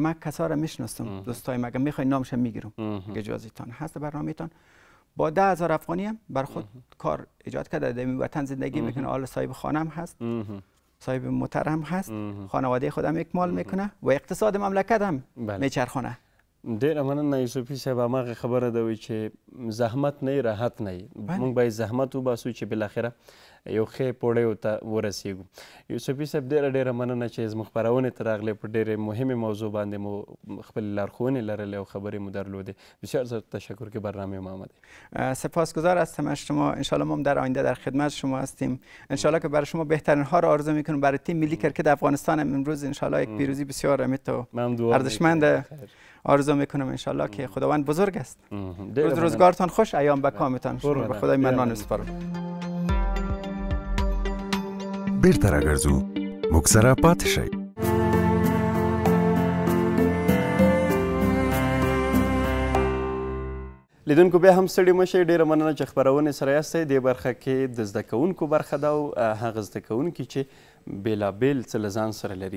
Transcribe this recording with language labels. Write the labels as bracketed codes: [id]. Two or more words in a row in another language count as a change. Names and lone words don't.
[fa] من کسا را میشناسم، دوستای مگه میخواین نامش میگیرم. اجازهتان هست برنامه‌تان با 10,000 افغانی هم بر خود کار ایجاد کرده. در این وطن زندگی میکنه. حالا صاحب خانه هم هست، صاحب موتر هم هست، خانواده خودم اکمال میکنه و اقتصاد مملکت هم میچرخونه. [ps] ډیره مننه یوسفي صاحب. هماغه خبره ده چې زحمت نه راحت نه موږ باید زحمت وباسو چې بالاخره یو ښه پوړیو ته ورسیږو. یوسفي صاحب ډیره مننه چې زموږ خپرونې ته راغلی. په ډیرې مهمې موضوع باندې مو خپل لارښوونې لرلې او خبرې مو درلودې. [fa] بسیار زیاد تشکر که برنامه ما آمدید. سپاسگزار هستم از شما. انشالله ما در آینده در خدمت شما هستیم. انشالله که برای شما بهترین ها را آرزو میکنم. برای تیم ملی کرکت افغانستان امروز انشالله یک پیروزی بسیار امیت و ارزشمند آرزو میکنم. انشالله که خداوند بزرگ است. روزگارتان خوش، ایام به کامتان. به خدای منان میسپارم. [ps] بیرته راګرځو موږ سره پاتې شئ. لیدونکو بیا هم ستړي مه شئ. ډېره مننه چې خپرونې سره یاستئ. دې برخه کې د زده کوونکو برخه ده او هغه زده کوونکي چې بېلابېل څه له ځان سره لري.